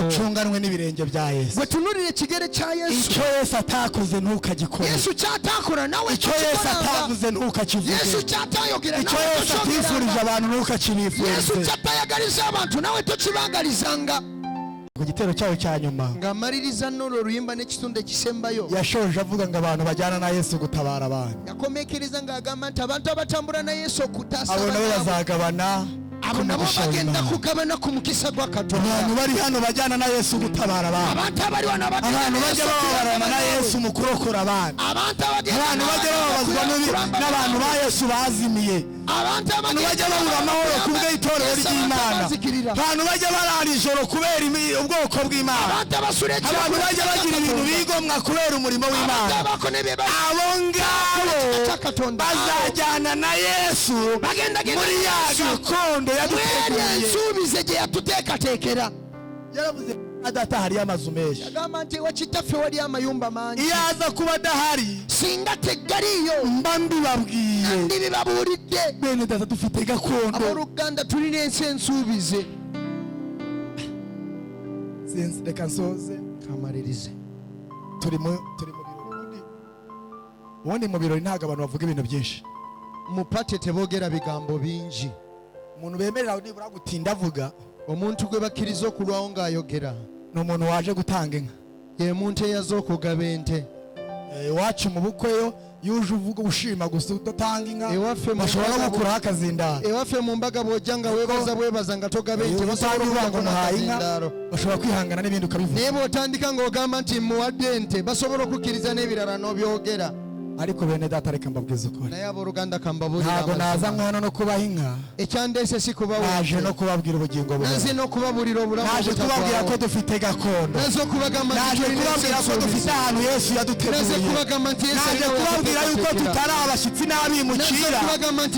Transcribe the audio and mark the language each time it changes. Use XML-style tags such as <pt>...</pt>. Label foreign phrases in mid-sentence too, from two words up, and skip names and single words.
<rw>Ducunganwe n'ibirenge bya Yesu.</rw> <lg>Bwe tunulira ekigere kya Yesu.</lg> <rw>Icyo Yesu atakoze ntukagikore.</rw> <lg>Yesu kyatakola nawe</lg> <rw>icyo Yesu atavuze ntukakivuge.</rw> <lg>Yesu kyatayogera</lg> <rw>icyo Yesu atifurije abantu ntukakibifurize.</rw> <lg>Yesu kyatayagaliza abantu nawe tokibangalizanga.</lg> <rw>Ku gitero cyayo cya nyuma</rw> <lg>ng'amaliriza n'olwo oluyimba n'ekitundu ekisembayo</lg> <rw>yashoje avuga ngo abantu bajyana na Yesu gutabara abantu.</rw> <lg>yakomekereza ng'agamba nti abantu abatambula na Yesu okutaasa</lg> <rw>abo nabo bazagabana</rw> <lg>abo nabo bagenda kugabana ku mukisa gwa Katonda.</lg> <rw>abantu bari hano bajyana na Yesu gutabara abantu.</rw> <lg>abantu abali wano</lg> <rw>abantu bajya babarana na Yesu mu kurokora abantu. abantu bajya babazwa n'abantu ba Yesu bazimiye. abantu bajya babura amahoro kubwo itorero ry'Imana. abantu bajya barara ijoro kubera ubwoko bw'Imana. abantu bajya bagira ibintu bigomwa kubera umurimo w'Imana. abo ngabo bazajyana na Yesu muri ya gakondo yaduteguriye.</rw> <lg>ensuubize gye yatuteekateekera.</lg> <rw>yaravuze adata hariyo amazu menshi.</rw> <lg>yagamba nti wakitaffe wali amayumba mangi.</lg> <rw>iyo aza kuba adahari</rw> <lg>singa teggaliyo</lg> <rw>mba mbibabwiye.</rw> <lg>ndibibabuulidde.</lg> <rw>bene data dufite gakondo.</rw> <lg>abooluganda tulina ensi ensuubize.</lg> <rw>reka nsoze</rw> <lg>kamalirize.</lg> <rw>turi mu birori. ubundi mu birori ntabwo abantu bavuga ibintu byinshi.</rw> <lg>mu pate teboogera bigambo bingi.</lg> <rw>umuntu bemerera nibura gutinda avuga</rw> <lg>omuntu gwe bakkiriza okulwawo ng'ayogera</lg> <rw>ni umuntu waje gutanga inka.</rw> <lg>ye muntu eyaza okugaba ente.</lg> <rw>iwacu mu bukwe yo yuje uvuga ushima gusa udatanga inka</rw> <lg>ewaffe</lg> <rw>bashobora no gukuraho akazindaro.</rw> <lg>ewaffe mu mbaga bw'ojja nga weebaza nga togaba ente</lg> <rw>basobola kuvuga ngo muhaye inka bashobora kwihangana n'ibindi ukabivuga.</rw> <lg>naye bw'otandika ng'ogamba nti muwadde ente basobola okukkiriza n'ebirala n'obyogera.</lg> <rw>ariko bene data reka mbabwiza ukuri.</rw> <lg>naye abooluganda kambabuulira</lg> <rw>ntabwo naza hano no kubaha inka.</rw> <lg>ekyandeese si kubawa</lg> <rw>naje no kubabwira ubugingo bwawe.</rw> <lg>naze n'okubabuulira obulamu</lg> <rw>naje kubabwira ko dufite gakondo.</rw> <lg>naze okubagamba</lg> <rw>naje kubabwira ko dufite ahantu Yesu yaduteguriye.</rw> <lg>naze kubagamba nti</lg> <rw>naje kubabwira yuko tutari abashyitsi n'abimukira.</rw> <lg>kubagamba nti</lg>